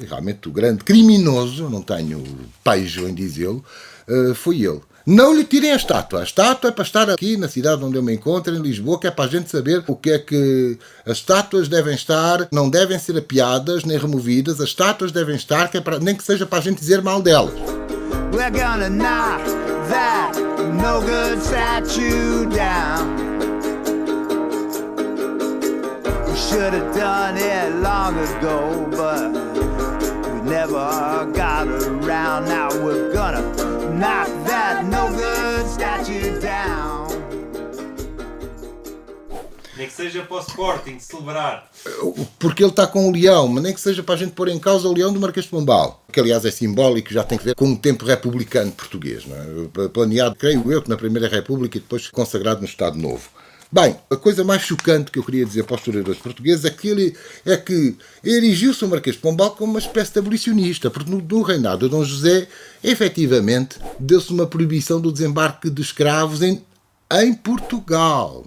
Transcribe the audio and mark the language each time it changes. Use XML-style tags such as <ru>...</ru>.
<pt>Realmente o grande criminoso, não tenho pejo em dizê-lo, foi ele. Não lhe tirem a estátua. A estátua é para estar aqui na cidade onde eu me encontro, em Lisboa, que é para a gente saber o que é que as estátuas devem estar, não devem ser apiadas nem removidas. As estátuas devem estar, que é para, nem que seja para a gente dizer mal delas.</pt> <en>We're gonna knock that no good statue down. We should have done it long ago, but we never got around. Now we're gonna knock that no good statue down.</en> <pt>Nem que seja para o Sporting celebrar. Porque ele está com o leão, mas nem que seja para a gente pôr em causa o leão do Marquês de Pombal, que aliás é simbólico, já tem que ver com o tempo republicano português, não é? Planeado, creio eu, que na Primeira República e depois consagrado no Estado Novo. Bem, a coisa mais chocante que eu queria dizer para os historiadores portugueses é que erigiu-se o Marquês de Pombal como uma espécie de abolicionista, porque no reinado de Dom José, efetivamente, deu-se uma proibição do desembarque de escravos em Portugal.</pt>